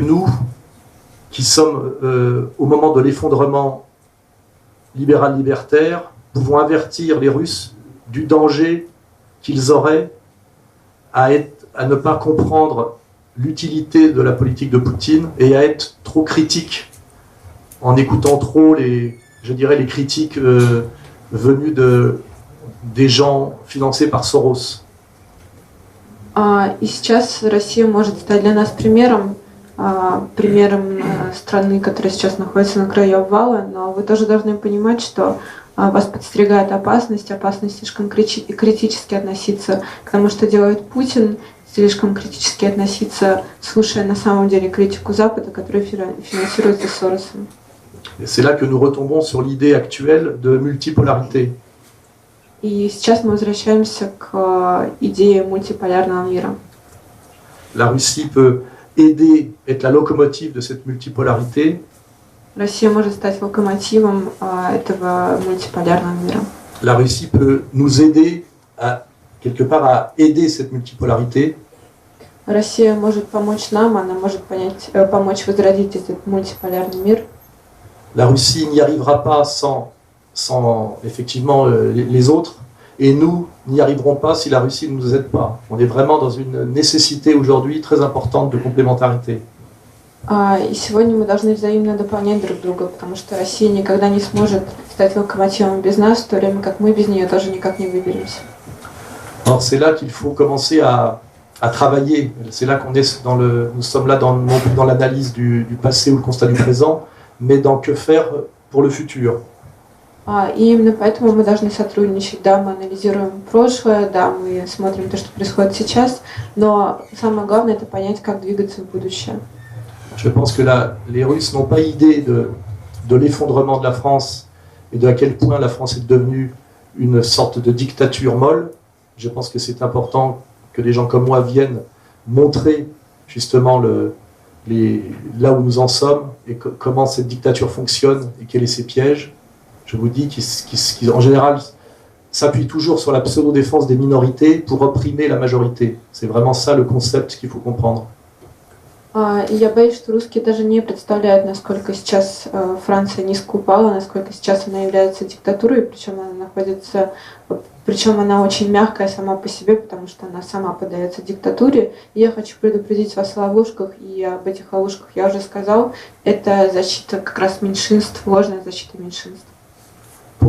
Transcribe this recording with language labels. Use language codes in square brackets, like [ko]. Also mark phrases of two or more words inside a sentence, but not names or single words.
[fr] nous, qui sommes au moment de l'effondrement libéral-libertaire, pouvons avertir les Russes du danger qu'ils auraient à ne pas comprendre l'utilité de la politique de Poutine et à être trop critiques, en écoutant trop les critiques venus des gens financés par Soros. [ru] И сейчас Россия может стать для нас примером страны, которая сейчас находится на краю обвала, но вы тоже должны понимать, что вас подстерегает опасность слишком критически относиться к тому, что делает Путин, слишком критически относиться, слушая на самом деле критику Запада, которая финансируется Соросом. [fr] Et c'est là que nous retombons sur l'idée actuelle de multipolarité. [ru] И сейчас мы возвращаемся к идее мультиполярного мира. [fr] La Russie peut aider, être la locomotive de cette multipolarité. [ru] Россия может стать локомотивом этого мультиполярного мира. [fr] La Russie peut nous aider quelque part à aider cette multipolarité. [ru] Россия может помочь нам, она может помочь возродить этот мультиполярный мир. [fr] La Russie n'y arrivera pas sans effectivement les autres, et nous n'y arriverons pas si la Russie ne nous aide pas. On est vraiment dans une nécessité aujourd'hui très importante de complémentarité. [ru] И сегодня мы должны взаимно дополнять друг друга, потому что Россия никогда не сможет стать локомотивом без нас, в то время как мы без нее тоже никак не выберемся. [fr] Alors c'est là qu'il faut commencer à travailler. C'est là nous sommes là non plus dans l'analyse du passé ou le constat du présent, mais dans que faire pour le futur. [ru] И именно поэтому мы должны сотрудничать. Да, мы анализируем прошлое, да, мы смотрим то, что происходит сейчас, но самое главное – это понять, как двигаться в будущее. [fr] Je pense que les Russes n'ont pas idée de l'effondrement de la France et de à quel point la France est devenue une sorte de dictature molle. Je pense que c'est important que des gens comme moi viennent montrer justement là où nous en sommes et comment cette dictature fonctionne et quels sont ses pièges. Je vous dis qu'en général s'appuie toujours sur la pseudo-défense des minorités pour opprimer la majorité. C'est vraiment ça le concept qu'il faut comprendre. [ru] И я боюсь, что русские даже не представляют, насколько сейчас Франция низко упала, насколько сейчас она является диктатурой, причем она очень мягкая сама по себе, потому что она сама поддается диктатуре. И я хочу предупредить вас о ловушках, и об этих ловушках я уже сказал, это защита как раз меньшинств, ложная защита меньшинств.